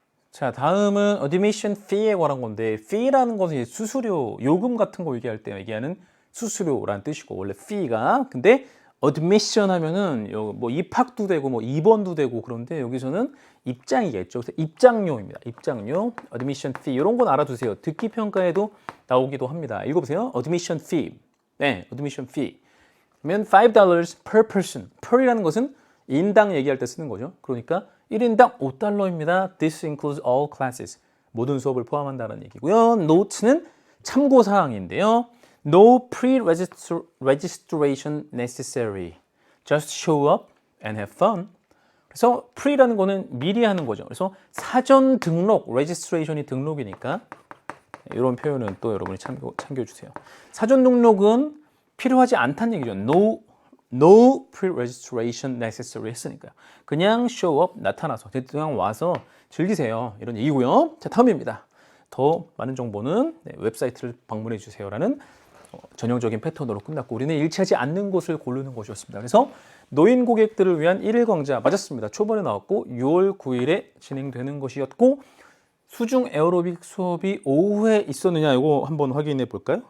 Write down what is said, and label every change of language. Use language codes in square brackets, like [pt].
[ko] 자, 다음은 admission fee에 관한 건데 fee라는 것은 수수료, 요금 같은 거 얘기할 때 얘기하는 수수료라는 뜻이고 원래 fee가 근데 admission 하면은 뭐 입학도 되고 뭐 입원도 되고 그런데 여기서는 입장이겠죠. 그래서 입장료입니다. 입장료, [en] admission fee [ko] 이런 건 알아두세요. 듣기 평가에도 나오기도 합니다. 읽어보세요. [en] admission fee. [ko] 네, [en] admission fee. [ko] 그러면 [en] $5 per person. [ko] per이라는 것은 인당 얘기할 때 쓰는 거죠. 그러니까 1인당 $5입니다. [en] This includes all classes. [ko] 모든 수업을 포함한다는 얘기고요. note는 참고 사항인데요. [en] No pre-registration necessary. Just show up and have fun. [ko] 그래서 pre라는 거는 미리 하는 거죠. 그래서 사전 등록, registration이 등록이니까 이런 표현은 또 여러분이 참고해주세요. 사전 등록은 필요하지 않다는 얘기죠. [en] No pre-registration necessary [ko] 했으니까요. 그냥 [en] show up, [ko] 나타나서 그냥 와서 즐기세요. 이런 얘기고요. 자, 다음입니다. 더 많은 정보는 웹사이트를 방문해 주세요라는 전형적인 패턴으로 끝났고 우리는 일치하지 않는 곳을 고르는 것이었습니다. 그래서 노인 고객들을 위한 1일 강좌 맞았습니다. 초반에 나왔고 6월 9일에 진행되는 것이었고 수중 에어로빅 수업이 오후에 있었느냐 이거 한번 확인해 볼까요?